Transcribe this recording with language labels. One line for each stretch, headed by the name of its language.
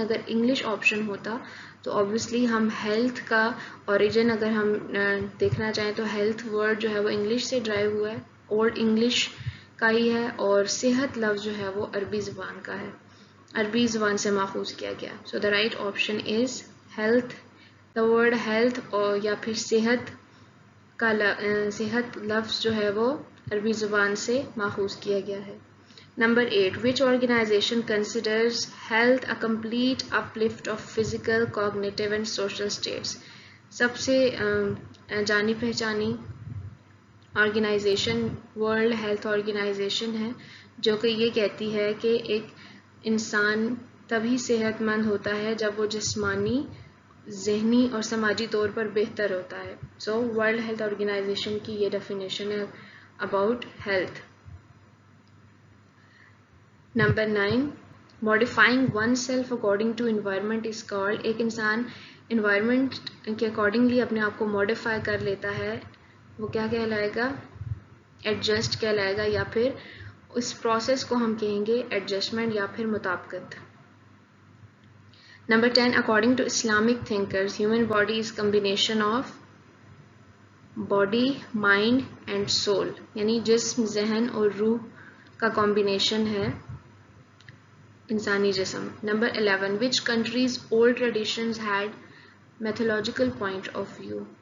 Urdu: اگر English option ہوتا تو obviously ہم ہیلتھ کا اوریجن اگر ہم دیکھنا چاہیں تو ہیلتھ ورڈ جو ہے وہ انگلش سے ڈرائیو ہوا ہے، اولڈ انگلش کا ہی ہے، اور صحت لفظ جو ہے وہ عربی زبان کا ہے، عربی زبان سے ماخوذ کیا گیا.
English: So the right option is health.
Urdu: The word health یا پھر صحت کا صحت لفظ جو ہے وہ عربی زبان سے ماخوذ کیا گیا ہے.
English: Number 8. Which organization considers health a complete uplift of physical, cognitive and social states?
Urdu: سب سے جانی پہچانی آرگنائزیشن ورلڈ ہیلتھ آرگنائزیشن ہے، جو کہ یہ کہتی ہے کہ ایک انسان تبھی صحت مند ہوتا ہے جب وہ جسمانی، ذہنی اور سماجی طور پر بہتر ہوتا ہے. سو ورلڈ ہیلتھ آرگنائزیشن کی یہ ڈیفینیشن ہے about health.
English: Number 9. Modifying oneself according to environment is called.
Urdu: ایک انسان environment کے accordingly اپنے آپ کو modify کر لیتا ہے، وہ کیا کہلائے گا؟ adjust کہلائے گا، یا پھر اس process کو ہم کہیں گے adjustment یا پھر مطابقت.
English: Number 10. According to Islamic thinkers, human body is combination of body, mind and soul.
Urdu: یعنی جسم، ذہن اور روح کا combination ہے انسانی جسم.
English: Number 11. Which country's old traditions had mythological point of view?